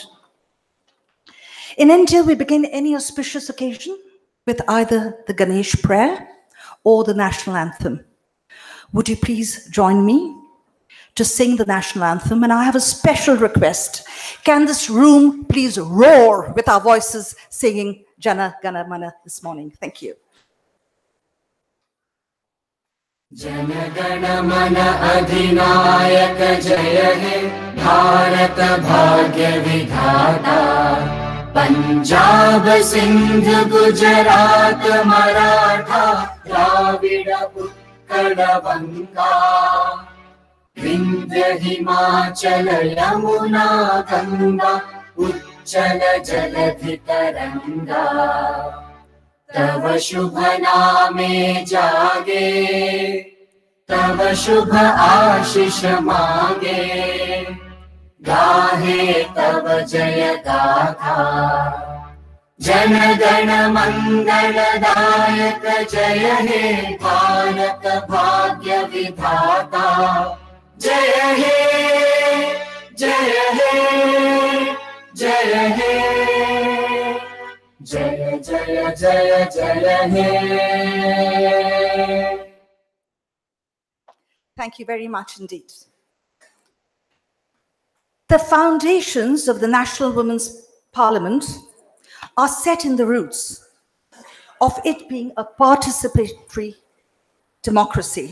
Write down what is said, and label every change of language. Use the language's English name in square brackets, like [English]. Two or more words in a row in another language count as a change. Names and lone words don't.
[English] In India, we begin any auspicious occasion with either the Ganesh prayer or the national anthem. Would you please join me to sing the national anthem? And I have a special request. Can this room please roar with our voices singing Jana Gana Mana this morning? Thank you. [Bangla] জন গণ মন অধিনায়ক জয় হে ভারত ভাগ্য বিধাতা পাঞ্জাব সিন্ধ গুজরাট মারাঠা দ্রাবিড় উৎকল বঙ্গ বিন্ধ্য হিমাচল যমুনা গঙ্গা উচ্ছল জলধি তরঙ্গ তব শুভ নামে জাগে তব শুভ আশিস মাগে গাহে তব জয় গাথা জন গণ মঙ্গল দায়ক জয় হে ভারত ভাগ্য বিধাতা জয় হে জয় হে জয় হে জয় জয় জয় জয় হে. [English] Thank you very much indeed. The foundations of the National Women's Parliament are set in the roots of it being a participatory democracy.